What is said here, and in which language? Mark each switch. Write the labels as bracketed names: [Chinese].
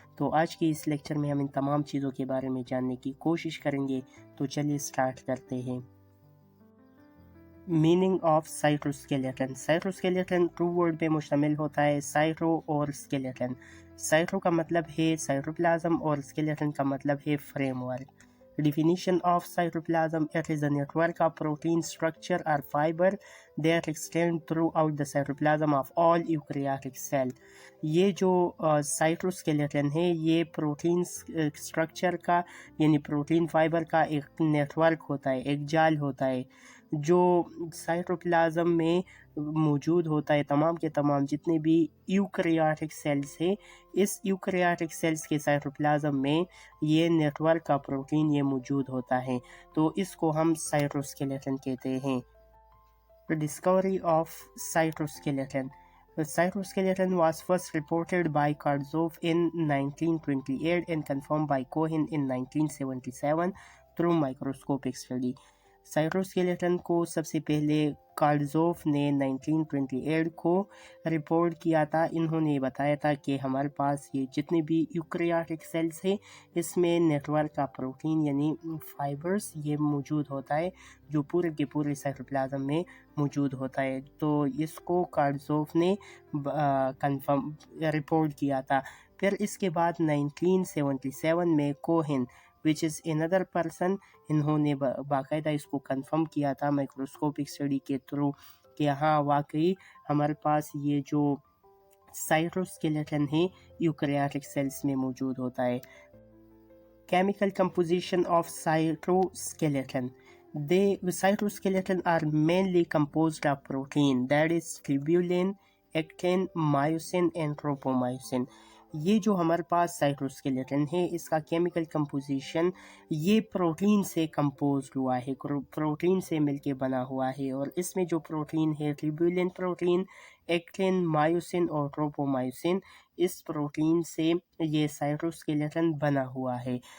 [Hindi] तो आज के इस लेक्चर में हम इन तमाम चीज़ों के बारे में जानने की कोशिश करेंगे। तो चलिए स्टार्ट करते हैं। [English] Meaning of cytoskeleton. [Hindi] Cytoskeleton to word पे मुश्तमिल होता है, साइटो और स्केलेटन। साइटो का मतलब है साइटोप्लाज्म और स्केलेटन का मतलब है framework. [English] Definition of cytoplasm: it is a network of protein structure or fiber that extend throughout the cytoplasm of all eukaryotic cell। [Hindi] ये जो साइटोस्केलेटन है ये प्रोटीन स्ट्रक्चर का यानी प्रोटीन फाइबर का एक नेटवर्क होता है, एक जाल होता है जो साइटोप्लाज्म में मौजूद होता है। तमाम के तमाम जितने भी यूकैरियोटिक सेल्स हैं, इस यूकैरियोटिक सेल्स के साइटोप्लाज्म में ये नेटवर्क का प्रोटीन ये मौजूद होता है, तो इसको हम साइटोस्केलेटन कहते हैं। [English] Discovery of cytoskeleton. The cytoskeleton was first reported by Karzhov in 1928 and confirmed by Cohen in 1977 through microscopic study। [Hindi] Cytoskeleton को सबसे पहले कार्डजोफ ने 1928 को रिपोर्ट किया था। इन्होंने बताया था कि हमारे पास ये जितने भी यूकैरियोटिक सेल्स हैं इसमें नेटवर्क का प्रोटीन यानी फाइबर्स ये मौजूद होता है जो पूरे के पूरे साइटोप्लाज्म में मौजूद होता है। तो इसको कार्डजोफ ने कंफर्म रिपोर्ट किया था। फिर इसके बाद 1977 में Cohen [English] which is another person, [Hindi] इन्होंने बाकायदा इसको कंफर्म किया था माइक्रोस्कोपिक स्टडी के थ्रू कि हाँ वाकई हमारे पास ये जो साइटोस्केलेटन है यूकैरियोटिक सेल्स में मौजूद होता है। [English] Chemical composition of cytoskeleton. The cytoskeleton are mainly composed of protein, that is tubulin, actin, myosin and tropomyosin। [Hindi] ये जो हमारे पास साइटोस्केलेटन है इसका केमिकल कंपोजिशन ये प्रोटीन से कंपोज हुआ है, प्रोटीन से मिलके बना हुआ है। और इसमें जो प्रोटीन है ट्यूबुलिन प्रोटीन, एक्टिन, मायोसिन और ट्रोपोमायोसिन, इस प्रोटीन से ये साइटोस्केलेटन बना हुआ है।